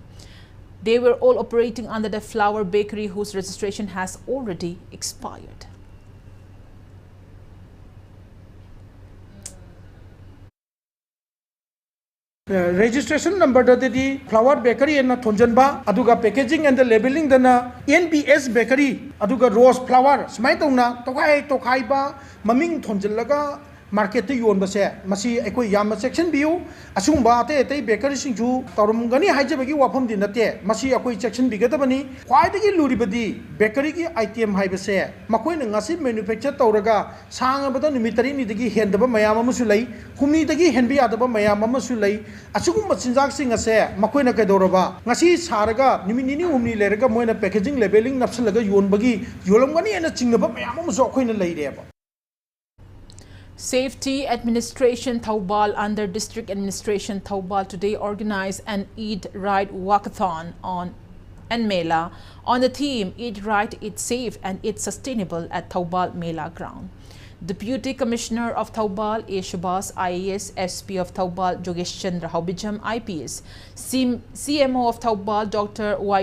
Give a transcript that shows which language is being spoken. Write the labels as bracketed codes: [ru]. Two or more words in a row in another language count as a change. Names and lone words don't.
[en] They were all operating under the Flour Bakery, whose registration has already expired. Registration number the Flour Bakery and Thonjanba, aduga packaging and the labeling dana NBS Bakery, aduga Rose Flour, Smaitona, Tokai ba, Maming Thonjalaga. [mni] Market yon base masi ekoi yam [en] section view [mni] asumba te bakery singju torum gani haijabagi wafam dinate masi ekoi section bigadabani khwai dagi luribadi bakery gi item haibase makoi na ngasi manufacture tawraga sang bada nimitari ni dagi hendaba mayam amasu lei humni dagi henbi adaba mayam amasu lei asugum machinjak sing ase makoi na kaidoraba ngasi saraga niminini humni leraga moina [en] packaging labeling [mni] napsalaga yonbagi yolomgani ena chingnaba mayam amasu akoi na leireba. [en] Safety Administration Thoubal under District Administration Thoubal today organized an Eid Right Walkathon and Mela on the theme Eid Right, Eid Safe and Eid Sustainable at Thoubal Mela ground. Deputy Commissioner of Thoubal A. Shabas, IAS, SP of Thoubal Jogesh Chandra Haubijam, IPS, CMO of Thoubal Dr. Y.